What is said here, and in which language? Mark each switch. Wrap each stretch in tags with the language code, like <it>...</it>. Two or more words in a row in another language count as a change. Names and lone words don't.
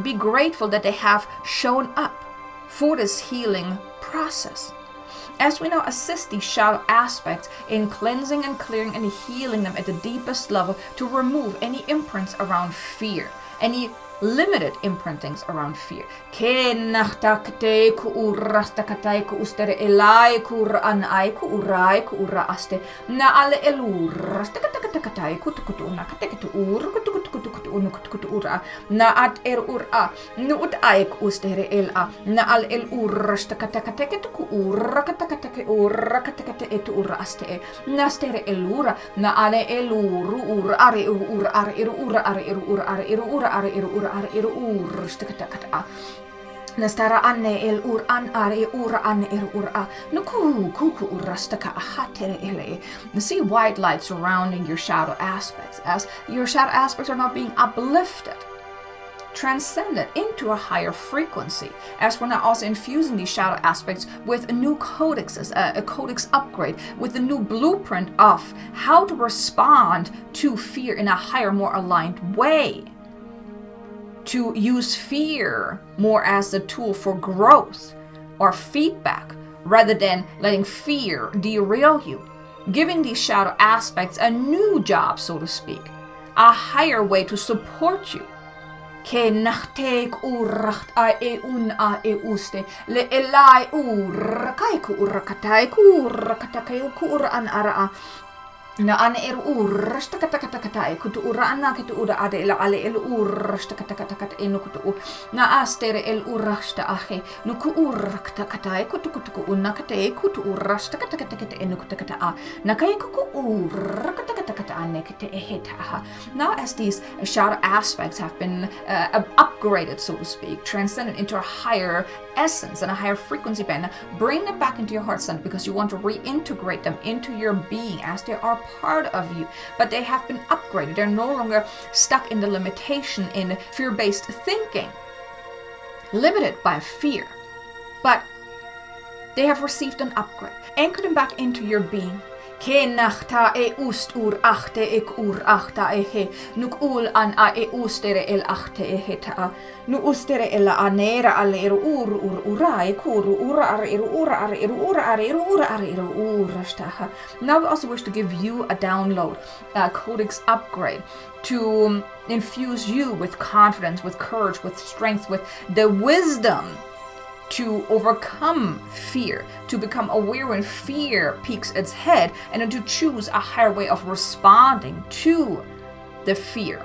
<en>Be grateful that they have shown up for this healing process. As we now assist these shadow aspects in cleansing and clearing and healing them at the deepest level to remove any imprints around fear, any limited imprintings around fear. Ke nachtakte ku urastakatai ku ustere elai ku ran ai ku urai ku uraste na ale elur stakatakatai ku tu na kateku ur ku tu ura na at ura nu ut ai ku ustere ela na al el ur stakatakatek ku ur katakate ur katakate et uraste na stere elura na ale eluru ur are ur are ur are ur are ur Nastara anne el ur an are ura an ura nuku kuku urastaka ahatere ele. See white light surrounding your shadow aspects as your shadow aspects are not being uplifted, transcended into a higher frequency, as we're now also infusing these shadow aspects with new codexes, a codex upgrade, with a new blueprint of how to respond to fear in a higher, more aligned way. To use fear more as a tool for growth or feedback rather than letting fear derail you. Giving these shadow aspects a new job, so to speak, a higher way to support you. Ke nachtek urracht a e un a e uste le elai urkai ku urakatai ku urakatai ku uran ara na ana ur stakatakatai kutu ura ana kutu ura ade la ale el ur stakatakatai enu kutu na astere el urasta ahe no ku ur katakatai kutu una kate kutu ura stakatakatai enu kutakata a na kai ku ur katakata ane kate eheta. Now as these shadow aspects have been upgraded, so to speak, transcended into a higher essence and a higher frequency band, bring them back into your heart center because you want to reintegrate them into your being as they are part of you, but they have been upgraded. They're no longer stuck in the limitation in fear-based thinking, limited by fear, but they have received an upgrade. Anchor them back into your being. Ke nachta e ust ur achte ek ur achta e he nuk ul an a e ustere el achte e heta nu ustere el anera al ur ura e kuru ura ar ura ar ura ar ura ar ura staha. Now we also wish to give you a download, a codex upgrade to infuse you with confidence, with courage, with strength, with the wisdom to overcome fear, to become aware when fear peeks its head, and then to choose a higher way of responding to the fear.</en>